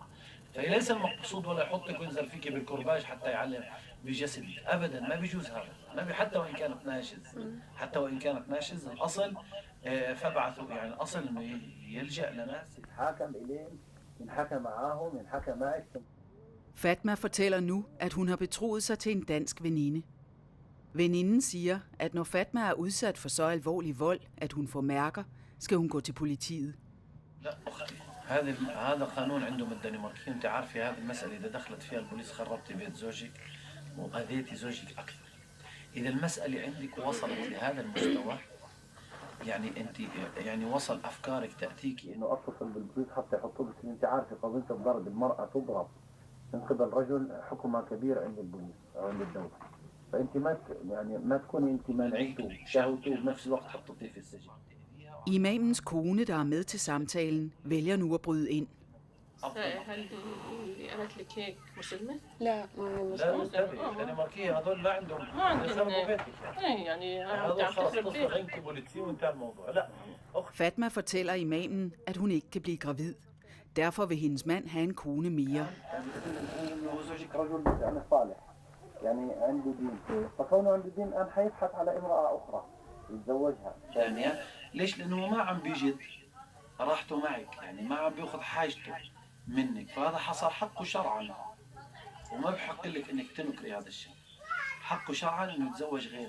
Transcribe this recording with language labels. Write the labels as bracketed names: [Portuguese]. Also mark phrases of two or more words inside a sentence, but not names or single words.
[Arabic] فليس المقصود ولا يحطك وينزل فيك بالكرباج حتى يعلم بجسدك أبدا، ما بيجوز هذا، حتى وإن كانت ناشز، حتى وإن كانت ناشز الأصل فابعثوا يعني الأصل إنه يلجأ لناس يتحاكم إليهم، ينحكم معاهم، ينحكم معك. [Danish] Fatma fortæller nu, at hun har betroet sig til en dansk veninde. Veninden siger, at når Fatma er udsat for så alvorlig vold, at hun får mærker, skal hun gå til politiet. [Arabic] لا أختي، هذا قانون عندهم الدنماركيين، أنت عارفة هذه المسألة إذا دخلت فيها البوليس خربتي بيت زوجك وأذيتي زوجك أكثر. إذا المسألة عندك وصلت لهذا المستوى يعني أنت يعني وصل أفكارك تأتيكي إنه أتصل بالبوليس حتى يحطوا لك، أنت عارفة قضية الضرب المرأة تضرب من قبل رجل حكمها كبير عند البوليس أو عند الدولة، فأنت ما تكوني أنت منعته شهوته وبنفس الوقت حطيتيه في السجن. [Danish] Imamens kone, der er med til samtalen, vælger nu at bryde ind. [Arabic] هل قالت لك هيك مسلمة؟ لا ما هي مسلمة. لا الدنماركية هذول ما عندهم يخربوا بيتك يعني هذول خلاص تصبح انت بوليسي وانتهى الموضوع. لا [Danish] Fatma fortæller imamen, at hun ikke kan blive gravid. Derfor vil hendes mand have en kone mere. [Arabic] زوجك رجل يعني صالح يعني عنده دين، فكونه عنده دين الآن حيبحث على امرأة أخرى يتزوجها. ثانيا ليش؟ لأنه ما عم بيجد راحته معك، يعني ما عم بياخذ حاجته منك، فهذا حصل حقه شرعا، وما بحق لك انك تنكري هذا الشيء، حقه شرعا انه يتزوج غيرك.